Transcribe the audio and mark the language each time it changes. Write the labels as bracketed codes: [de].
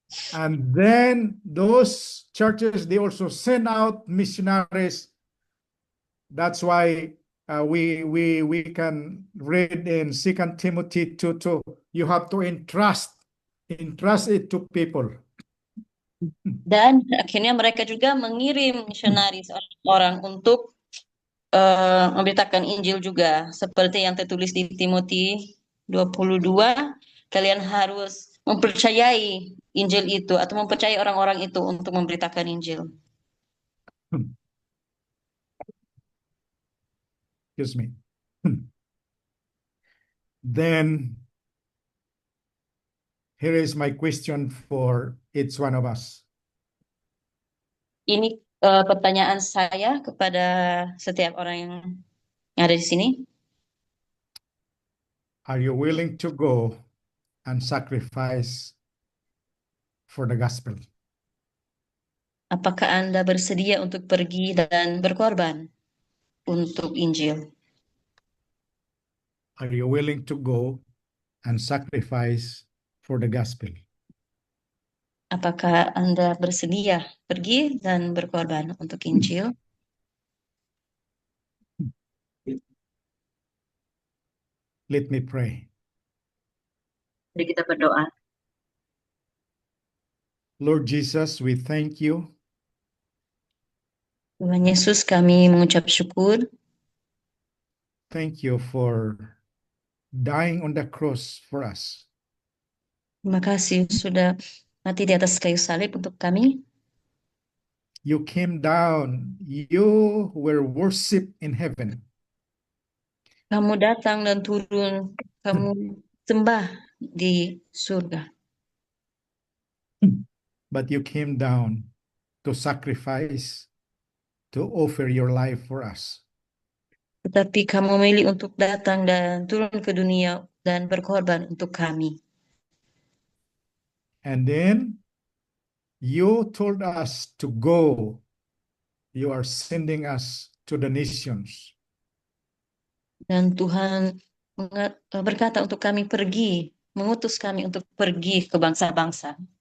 [en] And then those churches, they also send out missionaries. That's why we can read in 2 Timothy 2:2. You have to entrust entrust it to people. [id] Dan akhirnya mereka juga mengirim misionaris orang untuk memberitakan Injil juga. Seperti yang tertulis di Timotius 22, kalian harus mempercayai Injil itu atau mempercayai orang-orang itu untuk memberitakan Injil. [en] Excuse me. Then here is my question for each one of us. [id] Ini pertanyaan saya kepada setiap orang yang ada di sini. [en] Are you willing to go and sacrifice for the gospel? [id] Apakah Anda bersedia untuk pergi dan berkorban untuk Injil? [en] Are you willing to go and sacrifice for the gospel? [id] Apakah Anda bersedia pergi dan berkorban untuk Injil? [en] Let me pray. [id] Mari kita berdoa. [en] Lord Jesus, we thank you [id] Tuhan Yesus, kami mengucap syukur. [en] Thank you for dying on the cross for us. [id] Terima kasih sudah mati di atas kayu salib untuk kami. [en] You came down. You were worshipped in heaven. [id] Kamu datang dan turun, kamu sembah di surga. [en] But you came down to sacrifice, to offer your life for us. [id] Tetapi kamu memilih untuk datang dan turun ke dunia dan berkorban untuk kami. [en] And then you told us to go. You are sending us to the nations. [id] Dan Tuhan berkata untuk kami pergi, mengutus kami untuk pergi ke bangsa-bangsa.